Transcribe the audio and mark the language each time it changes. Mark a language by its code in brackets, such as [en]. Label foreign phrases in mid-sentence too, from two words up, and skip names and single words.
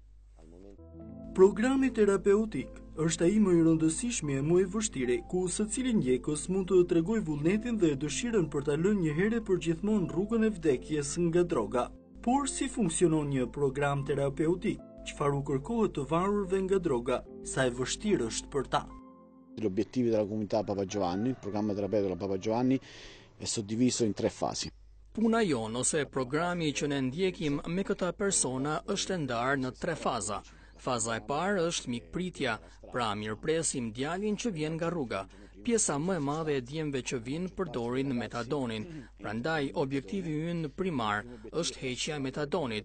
[sq] Programi terapeutik është ai më i rëndësishmi e më i vështirë, ku secili ndjekës mund të tregojë vullnetin dhe dëshirën për ta lënë një herë për gjithmonë rrugën e vdekjes nga droga. Por si funksionon një program terapeutik? Çfarë u kërkohet të varurve nga droga? Sa e vështirë është për ta? [it] Gli obiettivi della comunità Papa Giovanni, il programma terapeutico della Papa Giovanni è suddiviso in 3 fasi. [sq] Puna jonë ose programi që ne ndjekim me këta persona është e ndarë në 3 faza. Faza e parë është mikpritja, pra mirëpresim djalin që vjen nga rruga. Pjesa më e madhe e djemve që vinë përdorin metadonin, prandaj objektivi ynë primar është heqja e metadonit.